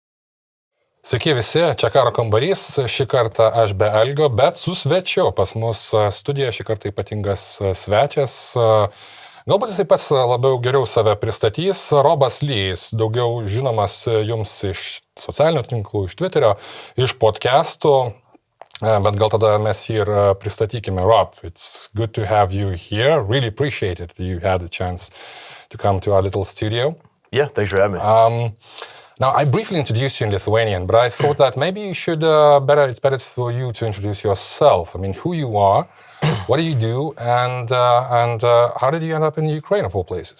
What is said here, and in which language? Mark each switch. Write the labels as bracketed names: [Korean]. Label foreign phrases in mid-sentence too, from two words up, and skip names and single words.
[Lithuanian] Sveiki visi, čia karo kambarys, šį kartą aš be Algio, bet su svečiu pas mus studijoje šį kartą ypatingas svečias. Galbūt jisai pats labiau geriau save pristatys. Robas Lys, daugiau žinomas jums iš socialinių tinklų, iš Twitterio, iš podcastų, bet gal tada mes jį ir pristatykime. [English] Rob, it's good to have you here. Really appreciate it that you had a chance to come to our little studio. Yeah, thanks for having me. Now, I briefly introduced you in Lithuanian, but I thought that maybe you should it's better for you to introduce yourself. I mean, who you are, what do you do, and how did you end up in Ukraine of all places?